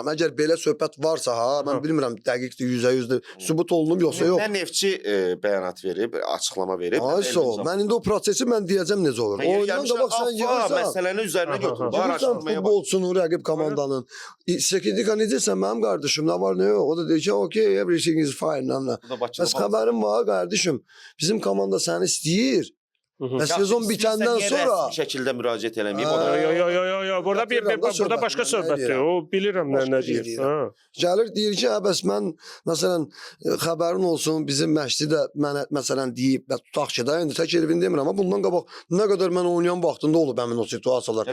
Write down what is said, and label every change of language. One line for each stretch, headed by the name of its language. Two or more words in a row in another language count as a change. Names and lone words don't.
Azerbaijani: Əgər belə söhbət varsa, mən bilmirəm dəqiqdir, 100%, sübut olunub yoxsa yox. Mən Neftçi bəyanat verib, açıqlama verib. Mən indi o prosesi mən deyəcəm necə olur. Oyundan qabaq sən gəlirsən, məsələni üzərinə götür. Bilirsən futbolçunun, rəqib komandanın. Sekidika necəsən mənim qardaşım, nə var, nə yox? O da deyir ki,
English: okay, everything is fine.
Azerbaijani: Bəs xəbərim var, qardaşım. Bizim komanda səni istəyir. Və sezon bitəndən sonra rəsmi şəkildə müraciət eləməyib. Yox, burada başqa söhbətdir. O bilirəm nə deyir. Gəlir deyir ki, bəs mən məsələn xəbərin olsun, bizim məşqçi də mənə məsələn deyib, və tutaq ki də indi tək Elvin demirəm, amma bundan qabaq nə qədər mən oynayan vaxtında olub həmin o situasiyalar.